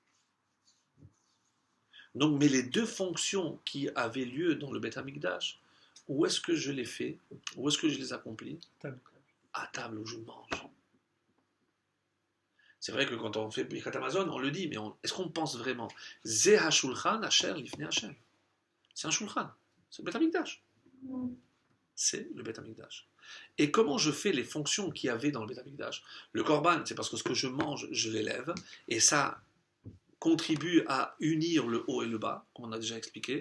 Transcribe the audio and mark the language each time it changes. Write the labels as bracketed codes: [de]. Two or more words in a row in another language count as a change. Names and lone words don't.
[fr] Donc, mais les deux fonctions qui avaient lieu dans le [he] בית המקדש [fr] où est-ce que je les fais? Où est-ce que je les accomplis? Table. À table où je mange. C'est vrai que quand on fait [he] ברכת המזון, [fr] on le dit, mais est-ce qu'on pense vraiment? [he] זה השולחן אשר לפני השם. [fr] C'est un shulchan. C'est le [he] בית המקדש. [fr] C'est le [he] בית המקדש. [fr] Et comment je fais les fonctions qu'il y avait dans le [he] בית המקדש? [fr] Le korban, c'est parce que ce que je mange, je l'élève, et ça contribue à unir le haut et le bas, comme on a déjà expliqué.